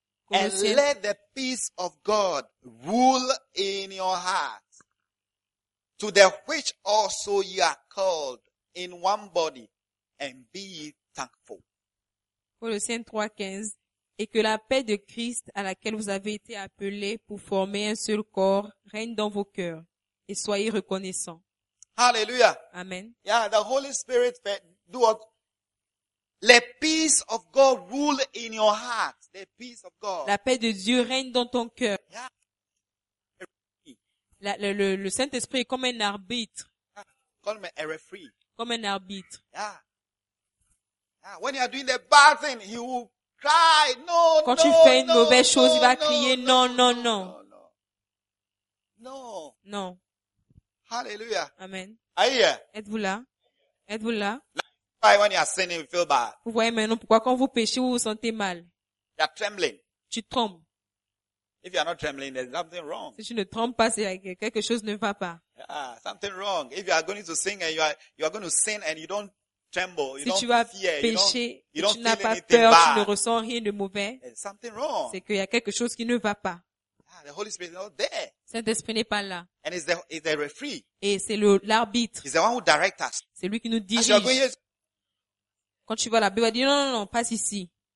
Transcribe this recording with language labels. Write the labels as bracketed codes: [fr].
[en] And let the peace of God rule in your heart, to the which also you are called in one body, and be thankful. [fr] Colossiens 3:15. Et que la paix de Christ, à laquelle vous avez été appelés pour former un seul corps, règne dans vos cœurs. Et soyez reconnaissants. [en] Hallelujah. Amen. Yeah, the Holy Spirit do what? Let peace of God rule in your heart. The peace of God. [fr] La paix de Dieu règne dans ton cœur. [en] Yeah. [fr] Le Saint-Esprit est comme un arbitre. Comme un referee. Comme un arbitre. [en] Yeah. Yeah. When you are doing the bad thing, he will cry, no, [fr] quand [en] no, [fr] tu fais une [en] no, [fr] mauvaise chose, [en] no, [fr] il va crier [en] no, [fr] non, [en] no, [fr] non, [en] no, [fr] non. Non. Non. [en] Hallelujah. Amen. Are you here? [fr] Êtes-vous là? Êtes-vous là? [en] Like, why when you are sinning, you feel bad. [fr] Vous voyez maintenant pourquoi quand vous péchez, vous vous sentez mal. [en] You are trembling. [fr] Tu trembles. [en] If you are not trembling, there's something wrong. [fr] Si tu ne trembles pas, c'est que quelque chose ne va pas. [en] Yeah, something wrong. If you are going to sing and you are going to sin and you don't tremble, you [fr] si [en] don't [fr] tu vas [en] fear, [fr] pécher, [en] you don't [fr] tu n'as pas [en] anything [fr] peur, [en] bad. [fr] Tu ne ressens rien de mauvais, [en] there's something wrong. [fr] C'est qu'il y a quelque chose qui ne va pas. [en] Yeah, the Holy Spirit is not there. [fr] Saint-Esprit n'est pas là. [en] And it's the referee. [fr] Et c'est l'arbitre. [en] He's the one who directs us. [fr] C'est lui qui nous dirige. Quand tu vas là-bas, il va dire, non, non, non, passe ici.